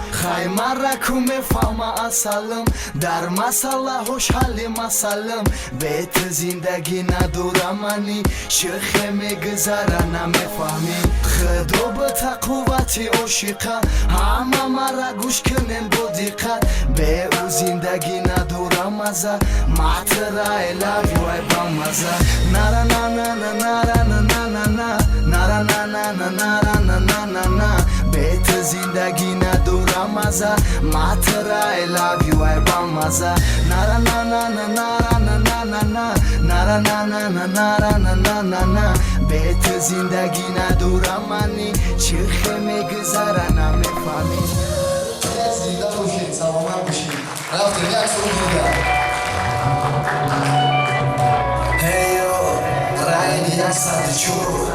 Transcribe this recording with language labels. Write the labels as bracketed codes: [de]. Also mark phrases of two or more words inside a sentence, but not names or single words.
[tg] Хай мара ку мефаҳма асалам, дар масъалаҳош ҳалли масалам. Бе ту зиндагӣ надорам ани, чӣ хе мегузара намефаҳмам. Фаҳмӣ, Худо ба тақуввати ошиқа, ҳама мара гӯш кунем бо диққат. Бе ӯ зиндагӣ надорам маза, матра [en] I love you, [tg] ай ба маза. Нара, на, на, на, нара, на, на, на, на. Нара, на, на, на, нара, на, на, на, на. Бе ту Зиндагӣ надорам маза. Матра, [en] I love you, [tg] ай бамаза. Нара, на, на, на, нара, на, на, на, на. Нара, на, на, на, нара, на, на, на, на. Бе ту зиндагӣ надорам мани. Чӣ хел мегузара, намефаҳмӣ. Зинда бошед, саломат бошед. Рафтем, як сол дида. Эй, йо, райни яксад чур.